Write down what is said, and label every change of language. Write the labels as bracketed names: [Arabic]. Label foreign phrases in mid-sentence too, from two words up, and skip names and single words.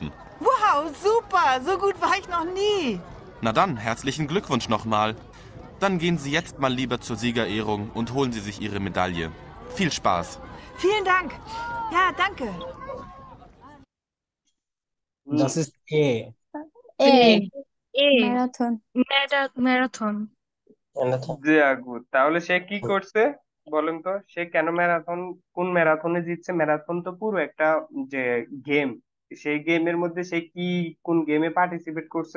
[German] Wow, super. So gut war ich noch nie. Na dann, herzlichen Glückwunsch nochmal. Dann gehen Sie jetzt mal lieber zur Siegerehrung und holen Sie sich Ihre Medaille. Viel Spaß. Vielen Dank. Ja, danke. Das ist E. [Bangla] এ এ ম্যারাথন। ম্যারাথন। গুড। তাহলে সে কি করছে বলেন তো, সে কেন ম্যারাথন, কোন ম্যারাথনে জিতছে? ম্যারাথন তো পুরো একটা যে গেম, সেই গেমের মধ্যে সে কি কোন গেমে পার্টিসিপেট করছে?